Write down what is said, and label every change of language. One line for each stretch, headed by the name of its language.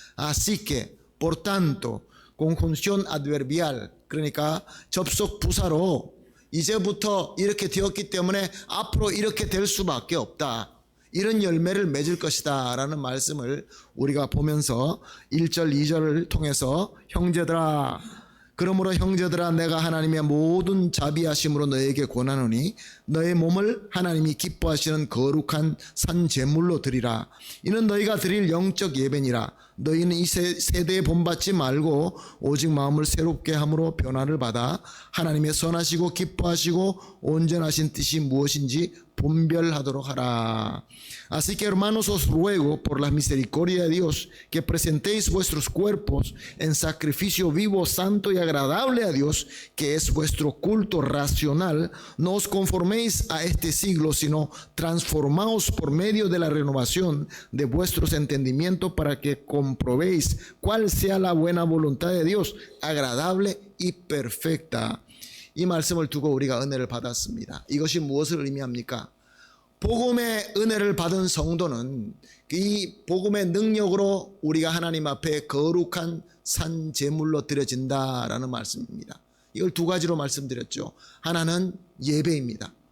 Spanish: Así que, por tanto, conjunción adverbial,
Korean: 그러니까 접속 부사로 이제부터 이렇게 되었기 때문에 앞으로 이렇게 될 수밖에 없다, 이런 열매를 맺을 것이다 라는 말씀을 우리가 보면서 1절 2절을 통해서 형제들아, 그러므로 형제들아 내가 하나님의 모든 자비하심으로 너에게 권하노니 너의 몸을 하나님이 기뻐하시는 거룩한 산 제물로 드리라. 이는 너희가 드릴 영적 예배니라. 너희는 이 세대에 본받지 말고 오직 마음을 새롭게 함으로 변화를 받아 하나님의 선하시고 기뻐하시고 온전하신 뜻이 무엇인지 분별하도록 하라.
Spanish: Así que hermanos os ruego por la misericordia de Dios que presentéis vuestros cuerpos en sacrificio vivo, santo y agradable a Dios, que es vuestro culto racional. No os conforméis a este siglo, sino transformaos por medio de la renovación de vuestros entendimientos para que comprobéis cuál sea la buena voluntad de Dios, agradable y perfecta.
Korean: 이 말씀을 두고 우리가 은혜를 받았습니다. 이것이 무엇을 의미합니까? 복음의 은혜를 받은 성도는 이 복음의 능력으로 우리가 하나님 앞에 거룩한 산 제물로 드려진다라는 말씀입니다. 이걸 두 가지로 말씀드렸죠. 하나는 예배입니다.